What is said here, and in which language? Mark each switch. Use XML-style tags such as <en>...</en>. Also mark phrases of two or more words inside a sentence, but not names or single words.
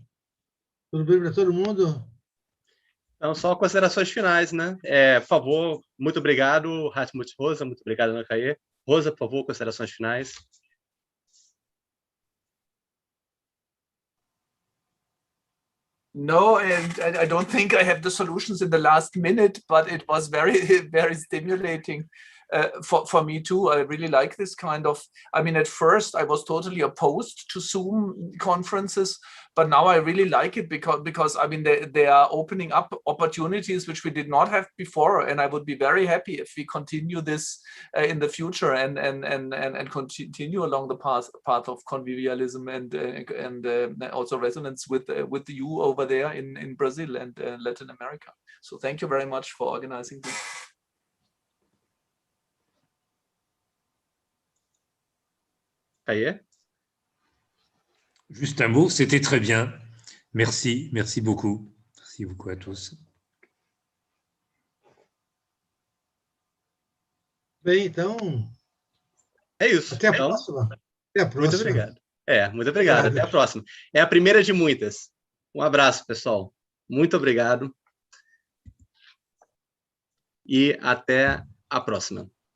<pt>Tudo bem para todo mundo? Então, só considerações finais, né? Por favor, muito obrigado, Hartmut Rosa, muito obrigado, Ana Caê. Rosa, por favor, considerações finais.</pt> <en>No, and I don't think I have the solutions in the last minute, but it was very, very stimulating for me too. I really like this kind of, I mean, at first I was totally opposed to Zoom conferences, but now I really like it because I mean, they are opening up opportunities which we did not have before. And I would be very happy if we continue this in the future and continue along the path of convivialism and also resonance with you over there in Brazil and Latin America. So thank you very much for organizing this.</en> <fr>Juste un mot, c'était très bien. Merci, merci beaucoup. Merci beaucoup à tous.</fr> <pt>Bem, então, É isso. até a Então, próxima. Até a próxima. muito obrigado. Muito obrigado. Até a próxima. É a primeira de muitas. Um abraço, pessoal. Muito obrigado. E até a próxima.</pt>